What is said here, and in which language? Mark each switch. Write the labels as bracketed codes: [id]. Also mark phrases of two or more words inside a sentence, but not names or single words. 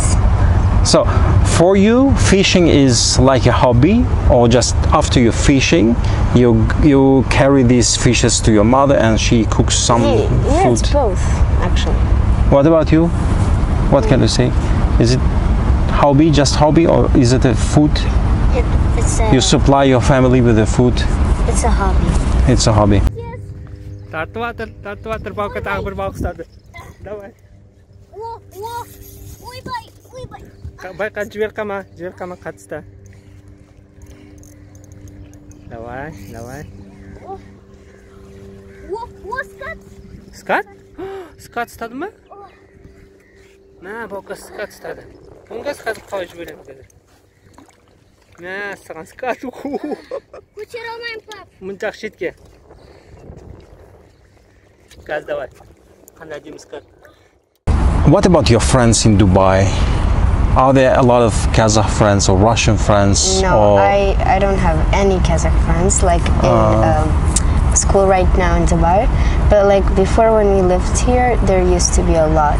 [en] So, for you, fishing is like a hobby, or just after you're fishing, you carry these fishes to your mother and she cooks some food? Yeah, it's both, actually. What about you? What can you say? Is it hobby, just hobby, or is it a food? You supply your family with the food? It's a hobby. It's a hobby. [kk] Тартыватыр, баука тағы бір балық ұстады. Давай. Байқа, жібер қама қатысты. Давай. Скат? Скат? Скат ұстады ма? Баука скат ұстады. Мұнға скат қалай жіберемін қазір. Саған скат. Көтере алмайым, пап. Мұншақ шетке. Қазір давай. Қандай әдемі скат. [en] What about your friends in Dubai? Are there a lot of Kazakh friends or Russian friends? No, I don't have any Kazakh friends like in school right now in Dubai. But like before when we lived here, there used to be a lot.